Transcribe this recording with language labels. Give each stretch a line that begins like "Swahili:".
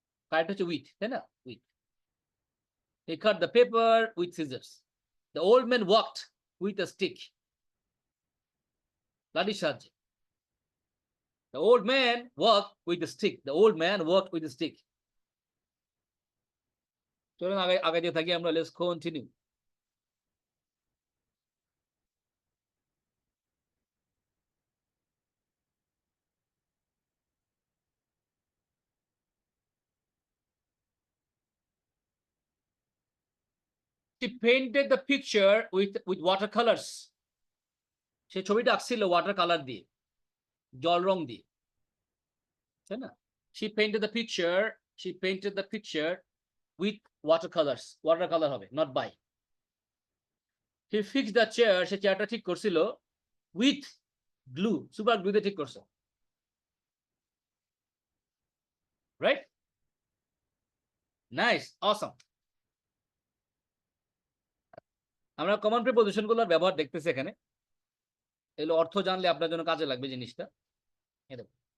Bangla: Correct হচ্ছে with, তাই না? With.
English: He cut the paper with scissors. The old man walked with a stick.
Bangla: লাঠির সাহায্যে।
English: The old man walked with a stick. The old man walked with a stick.
Bangla: চলুন আগাইতে থাকি আমরা,
English: let's continue. She painted the picture with watercolors.
Bangla: সে ছবিটা আঁকছিল water colour দিয়ে, জল রং দিয়ে, তাই না?
English: She painted the picture. She painted the picture with watercolors. Watercolor হবে, not by. He fixed the chair.
Bangla: সে চেয়ারটা ঠিক করছিল
English: with glue.
Bangla: সুপার গ্লু দিয়ে ঠিক করছে, রাইট? নাইস, অসম। আমরা কমন প্রিপোজিশন গুলোর ব্যবহার দেখতেছি এখানে। এগুলো অর্থ জানলে আপনার জন্য কাজে লাগবে জিনিসটা। এই দেখুন।